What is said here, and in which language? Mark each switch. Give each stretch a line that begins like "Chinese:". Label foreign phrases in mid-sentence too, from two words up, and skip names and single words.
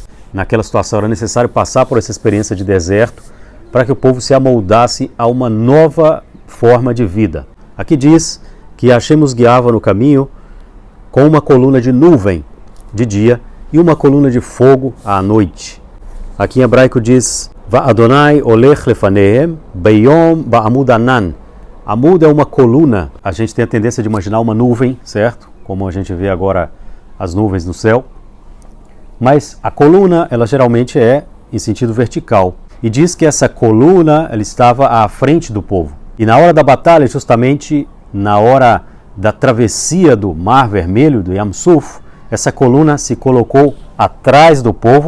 Portuguese: Naquela situação era necessário passar por essa experiência de deserto para que o povo se amoldasse a uma nova forma de vida. Aqui diz que Hashem os guiava no caminho com uma coluna de nuvem de dia e uma coluna de fogo à noite. Aqui em hebraico diz
Hebrew: אדוני הולך לפניהם ביום בעמוד ענן.
Portuguese: Amud é uma coluna. A gente tem a tendência de imaginar uma nuvem, certo? Como a gente vê agora as nuvens no céu. Mas a coluna, ela geralmente é em sentido vertical. E diz que essa coluna, ela estava à frente do povo. E na hora da batalha, justamente na hora da travessia do Mar Vermelho, do Yam Suf, essa coluna se colocou atrás do povo.